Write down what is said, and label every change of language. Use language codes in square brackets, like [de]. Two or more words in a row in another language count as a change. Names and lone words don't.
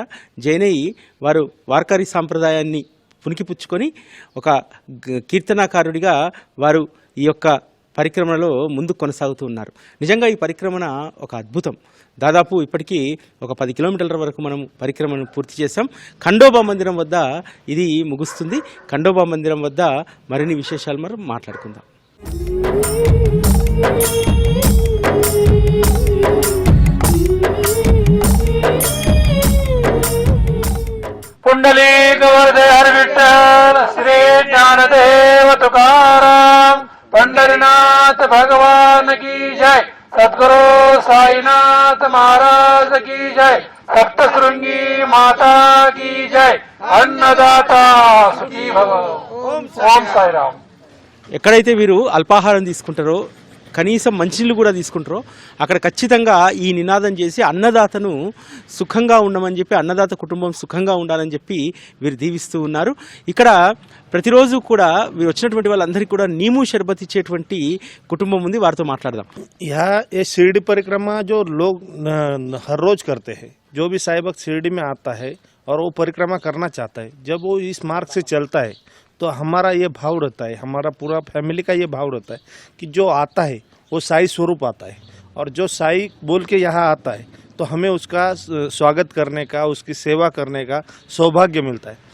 [te] జాయిన్ అయ్యి వారు వార్కారీ సాంప్రదాయాన్ని పుణికిపుచ్చుకొని ఒక కీర్తనాకారుడిగా వారు ఈ యొక్క పరిక్రమణలో ముందుకు కొనసాగుతూ ఉన్నారు. నిజంగా ఈ పరిక్రమణ ఒక అద్భుతం. దాదాపు ఇప్పటికీ ఒక 10 కిలోమీటర్ల వరకు మనం పరిక్రమను పూర్తి చేసాం. ఖండోబా మందిరం వద్ద ఇది ముగుస్తుంది. ఖండోబా మందిరం వద్ద మరిన్ని విశేషాలు మనం మాట్లాడుకుందాం. [hi] पुंडलीक वरदे हर विठ्ठल श्री ज्ञानदेव तुकाराम पंढरीनाथ भगवान की जय। सद्गुरु साईनाथ महाराज की जय। सप्तशृंगी माता की जय। [sa] अन्नदाता सुखी भव। ओम साई राम। [te] ఎక్కడైతే వీరు అల్పాహారం తీసుకుంటారో, కనీసం మంచినీళ్ళు కూడా తీసుకుంటారో అక్కడ ఖచ్చితంగా ఈ నినాదం చేసి అన్నదాతను సుఖంగా ఉండమని చెప్పి, అన్నదాత కుటుంబం సుఖంగా ఉండాలని చెప్పి వీరు దీవిస్తూ ఉన్నారు. ఇక్కడ ప్రతిరోజు కూడా వీరు వచ్చినటువంటి వాళ్ళందరికీ కూడా [hi] नीम शर्बत [te] ఇచ్చేటువంటి కుటుంబం ఉంది. వారితో మాట్లాడదాం. [hi] यह ये शिरडी परिक्रमा जो लोग हर रोज करते हैं, जो भी साई भक्त शिरडी में आता है और वो परिक्रमा करना चाहता है, जब वो इस मार्ग से चलता है तो हमारा ये भाव रहता है, हमारा पूरा फैमिली का ये भाव रहता है कि जो आता है वो साई स्वरूप आता है, और जो साई बोल के यहाँ आता है तो हमें उसका स्वागत करने का, उसकी सेवा करने का सौभाग्य मिलता है।